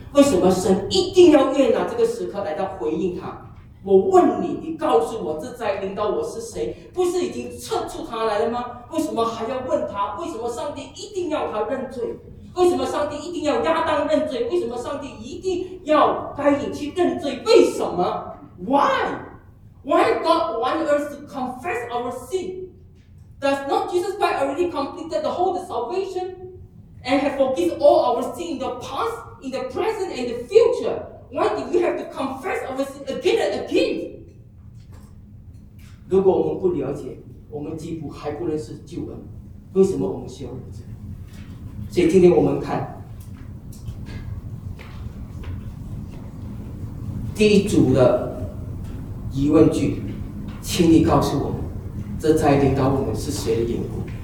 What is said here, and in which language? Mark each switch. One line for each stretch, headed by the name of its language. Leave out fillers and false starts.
Chinese: 为什么神一定要约拿这个时刻来到回应他？我问你，你告诉我，这灾临到我是谁？不是已经测出他来了吗？为什么还要问他？为什么上帝一定要他认罪？为什么上帝一定要亚当认罪？为什么上帝一定要该隐去认罪？为什么 ？
English: Why? Why God want us to confess our sin? Does not Jesus Christ already completed the whole salvation and have forgiven all our sin in the past, in the present, and the future? Why do we have to confess our sin again and again?
Chinese: 如果我们不了解，我们几乎还不认识救恩，为什么我们需要认罪？所以今天我们看第一组的疑问句，请你告诉我们，这灾临到我们是谁的缘故？